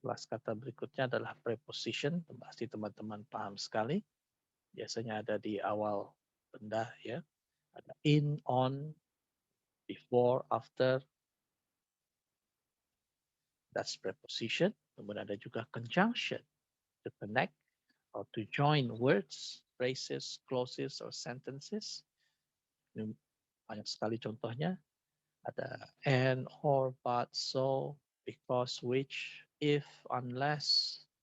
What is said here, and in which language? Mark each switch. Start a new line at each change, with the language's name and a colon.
Indonesian: Kelas kata berikutnya adalah preposition. Pasti teman-teman paham sekali. Biasanya ada di awal benda ya. Ada
English: in, on, before, after. That's preposition.
Indonesian: Kemudian ada juga conjunction.
English: To connect or to join words, phrases, clauses, or sentences.
Indonesian: Ini banyak sekali contohnya. Ada
English: and, or, but, so, because, which, if, unless.